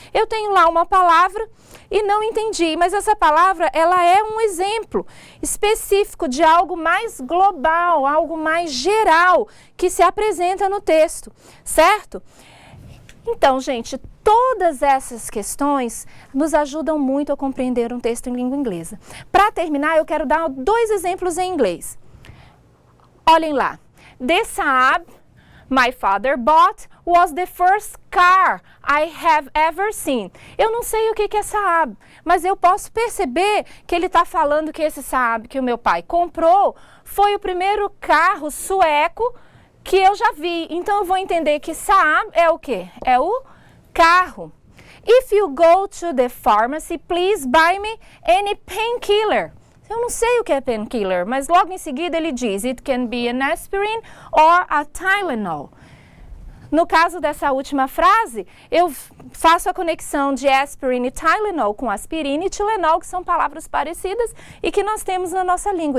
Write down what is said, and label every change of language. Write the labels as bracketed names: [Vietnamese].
[Portuguese] Eu tenho lá uma palavra e não entendi, mas essa palavra, ela é um exemplo específico de algo mais global, algo mais geral que se apresenta no texto, certo? Então, gente, todas essas questões nos ajudam muito a compreender um texto em língua inglesa. Para terminar, eu quero dar 2 exemplos em inglês. Olhem lá. [English] The Saab my father bought was the first car I have ever seen. [Portuguese] Eu não sei o que é Saab, mas eu posso perceber que ele está falando que esse Saab que o meu pai comprou foi o primeiro carro sueco que eu já vi. Então eu vou entender que Saab é o quê? É o carro. [English] If you go to the pharmacy, please buy me any painkiller. [Portuguese] Eu não sei o que é painkiller, mas logo em seguida ele diz, [English] it can be an aspirin or a Tylenol. [Portuguese] No caso dessa última frase, eu faço a conexão de aspirin e Tylenol com aspirina e Tilenol, que são palavras parecidas e que nós temos na nossa língua.